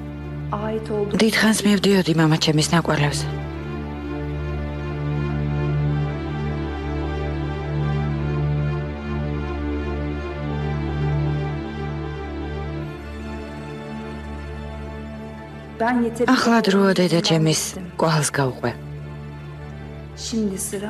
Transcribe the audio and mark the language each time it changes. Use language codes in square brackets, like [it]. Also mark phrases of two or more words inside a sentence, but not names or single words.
[tr] ait olduğum [ka] დიდხანს მივდიოდი მამა ჩემის ნაკვალევს. [tr] ben yeterince [ka] ახლა დროა დედა ჩემის [tr] öğrendim. [ka] კვალს გავყვე. [tr] Şimdi sıra